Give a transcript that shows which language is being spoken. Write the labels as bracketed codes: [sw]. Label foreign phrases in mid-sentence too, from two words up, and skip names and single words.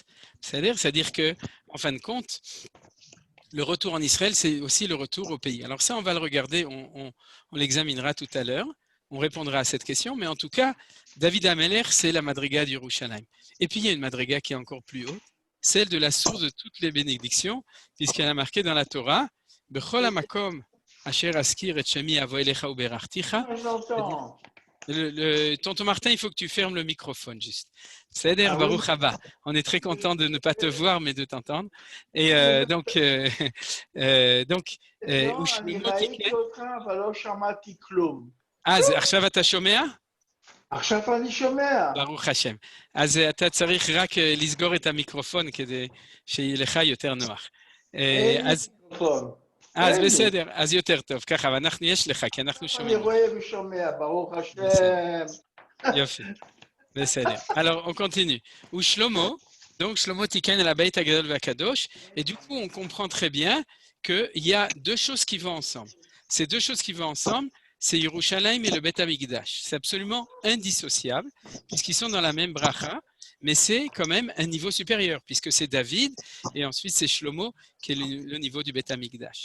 [fr] C'est-à-dire que, en fin de compte, le retour en Israël, c'est aussi le retour au pays. Alors ça, on va le regarder, on l'examinera tout à l'heure. On répondra à cette question, mais en tout cas, David Ameler, c'est la madriga d'Yerushalayim. Et puis, il y a une madriga qui est encore plus haute, celle de la source de toutes les bénédictions, puisqu'elle a marqué dans la Torah, « [he] בכל המקום אשר אזכיר את שמי אבוא אליך וברכתיך [fr] » Tonton Martin, il faut que tu fermes le microphone juste. C'est-à-dire, [he] ברוך הבא. [fr] On est très content de ne pas te voir, mais de t'entendre. Et donc, [he] אז עכשיו אתה שומע? עכשיו אני שומע. ברוך השם. אז אתה צריך רק לסגור את המיקרופון כדי שיהיה לך יותר נוח. אז בסדר, אז יותר טוב. ככה, ואנחנו יש לך, כי אנחנו שומעים. אני רואה ושומע, ברוך השם. יופי, בסדר. [fr] Alors, on continue. Ou Shlomo, donc Shlomo [he] תיקן אל הבית הגדול והקדוש, [fr] et du coup, on comprend très bien qu'il y a deux choses qui vont ensemble. Ces deux choses qui vont ensemble, c'est Yerushalayim et le [he] בית המקדש. [fr] C'est absolument indissociable, puisqu'ils sont dans la même bracha, mais c'est quand même un niveau supérieur, puisque c'est David, et ensuite c'est Shlomo, qui est le niveau du [he] בית המקדש.